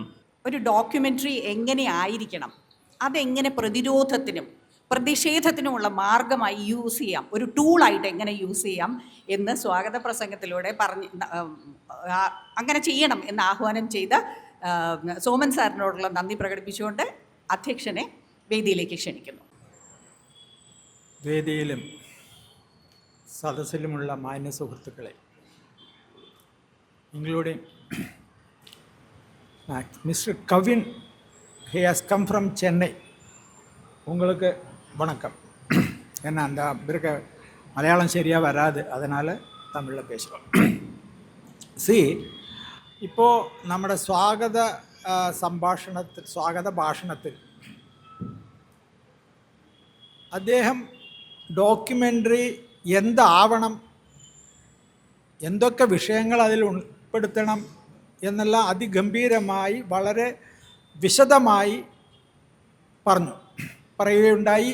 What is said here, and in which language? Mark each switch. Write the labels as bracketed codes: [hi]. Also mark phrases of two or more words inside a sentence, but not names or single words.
[ml] ഒരു ഡോക്യുമെൻ്ററി എങ്ങനെ ആയിരിക്കണം, അതെങ്ങനെ പ്രതിരോധത്തിനും പ്രതിഷേധത്തിനുമുള്ള മാർഗമായി യൂസ് ചെയ്യാം, ഒരു ടൂളായിട്ട് എങ്ങനെ യൂസ് ചെയ്യാം എന്ന് സ്വാഗത പ്രസംഗത്തിലൂടെ അങ്ങനെ ചെയ്യണം എന്ന് ആഹ്വാനം ചെയ്ത സോമൻ സാറിനോടുള്ള നന്ദി പ്രകടിപ്പിച്ചുകൊണ്ട് അധ്യക്ഷനെ വേദിയിലേക്ക് ക്ഷണിക്കുന്നു. വേദിയിലും സദസ്സിലുമുള്ള മാന്യ സുഹൃത്തുക്കളെ, [en] including Mister [ml] കവിൻ, [en] he has come from Chennai. [ta] உங்களுக்கு வணக்கம். ஏன்னா அந்த இவருக்கு மலையாளம் சரியாக வராது, அதனால் தமிழில் பேசுகிறோம். [ml] ഇപ്പോൾ നമ്മുടെ സ്വാഗത ഭാഷണത്തിൽ അദ്ദേഹം ഡോക്യുമെൻ്ററി എന്താവണം, എന്തൊക്കെ വിഷയങ്ങൾ അതിൽ ഉൾപ്പെടുത്തണം എന്നെല്ലാം അതിഗംഭീരമായി വളരെ വിശദമായി പറയുകയുണ്ടായി.